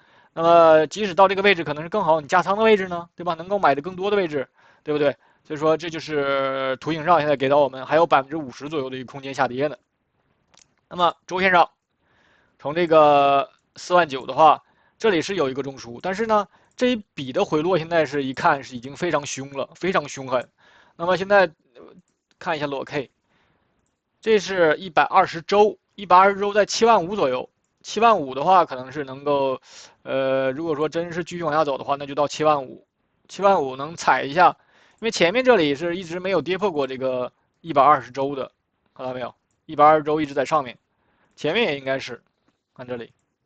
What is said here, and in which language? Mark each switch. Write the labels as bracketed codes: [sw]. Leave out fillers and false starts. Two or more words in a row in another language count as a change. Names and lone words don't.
[zh] 那麼即使到這個位置可能是更好你加倉的位置呢，對吧？能夠買的更多的位置，對不對？所以說，這就是圖形上現在給到我們還有50%左右的一個空間下跌呢。那麼周線上，從這個49000的話，這裡是有一個中樞，但是呢，這一筆的回落現在是一看是已經非常兇了，非常兇狠。那麼現在看一下裸 K， 這是120周，120周在75000左右，75000的話可能是能够，如果说真是继續往下走的话，那就到75000，75000能踩一下，因为前面这里是一直没有跌破过这個120周的，看到沒有？120周一直在上面，前面也應該是，看這裡，